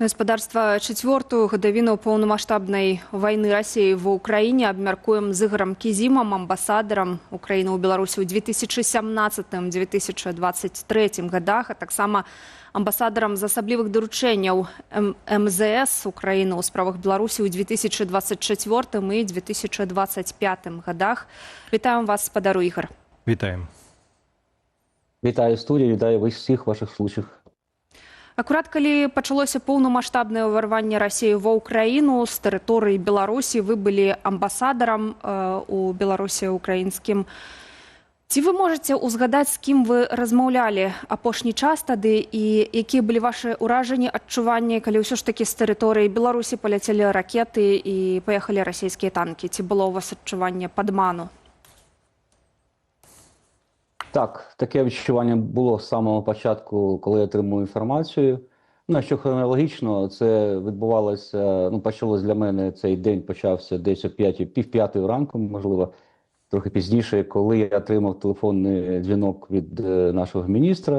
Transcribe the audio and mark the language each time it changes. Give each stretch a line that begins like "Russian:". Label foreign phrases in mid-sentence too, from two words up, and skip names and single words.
Belarusian: Гаспадарства, чацвёртую гадавіну паўнамаштабнай вайны Расіі ва ўкраіне абмяркуем з Ігорам Кізімам, амбасадарам Украіны ў Беларусі ў 2017-2023 годах, а таксама амбасадарам з асаблівых даручэнняў МЗС Украіны ў справах Беларусі ў 2024 і 2025 годах. Вітаем вас, спадару Ігор. Вітаем.
Ukrainian: Вітаю студію, вітаю всіх ваших слухачів.
Belarusian: Акурат калі пачалося поўнамаштабнае ўварванне Расіі ва ўкраіну, з тэрыторыі Беларусі вы былі амбасадарам у Беларусі украінскім. Ці вы можаце ўзгадаць, з кім вы размаўлялі апошні час тады і якія былі вашы ўражанні, адчуванні, калі ўсё ж такі з тэрыторыі Беларусі паляцелі ракеты і паехалі расійскія танкі? Ці было ў вас адчуванне падману?
Ukrainian: Так, таке відчування було з самого початку, коли я отримав інформацію. Що хронологічно це відбувалося, почалось для мене, цей день почався десь о пів-п'ятої ранку, можливо, трохи пізніше, коли я отримав телефонний дзвінок від нашого міністра.